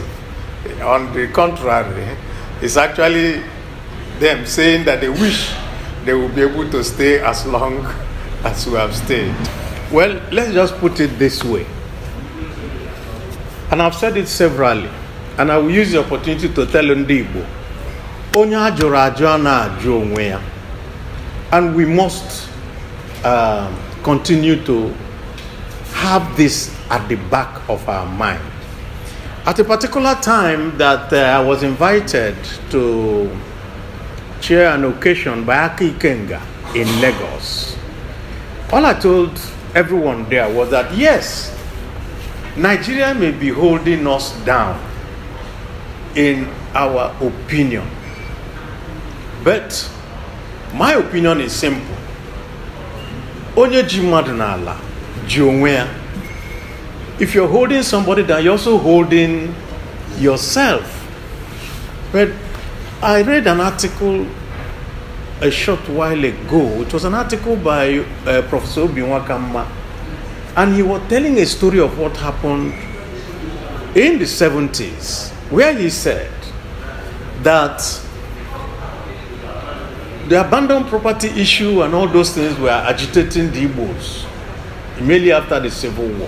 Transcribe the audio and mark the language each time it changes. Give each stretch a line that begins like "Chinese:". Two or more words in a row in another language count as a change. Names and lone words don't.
English: On the contrary, it's actually them saying that they wish they will be able to stay as long as we have stayed. Well, let's just put it this way. And I've said it severally. and I will use the opportunity to tell
Igbo: ndị Igbo, onye ajụrụ ajụ na-ajụ onwe ya.
English: And we must continue to have this at the back of our mind. At a particular time that I was invited to chair an occasion by Aki Ikenga in Lagos, all I told everyone there was that yes, Nigeria may be holding us down in our opinion, but my opinion is simple.
Igbo: Onye ji mmadụ n'ala, ji onwe ya.
English: If you're holding somebody down, you're also holding yourself. But I read an article a short while ago. It was an article by Professor Obinwakamma, and he was telling a story of what happened in the 70s, where he said that the abandoned property issue and all those things were agitating the Igbos immediately after the Civil War.